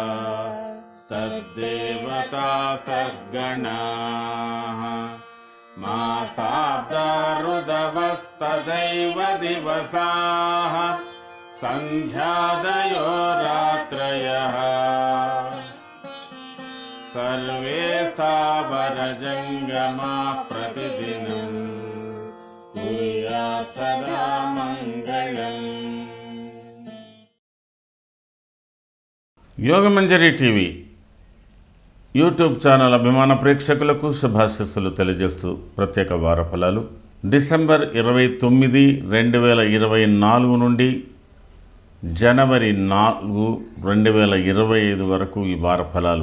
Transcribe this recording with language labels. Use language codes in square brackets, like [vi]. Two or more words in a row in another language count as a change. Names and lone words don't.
[sa] तद्देवता सद्गणाः मासाब्दा ऋदवस्तदैव दिवसाः सन्ध्यादयो रात्रयः सर्वे सावरजङ्गमा प्रतिदिनं कुर्यात् सदा मङ्गलम्। [te] యోగమంజరి టీవీ యూట్యూబ్ ఛానల్ అభిమాన ప్రేక్షకులకు శుభాశీస్సులు తెలియజేస్తూ ప్రత్యేక వార ఫలాలు డిసెంబర్ 29, 2024 నుండి జనవరి 4, 2025 వరకు ఈ వార ఫలాలు.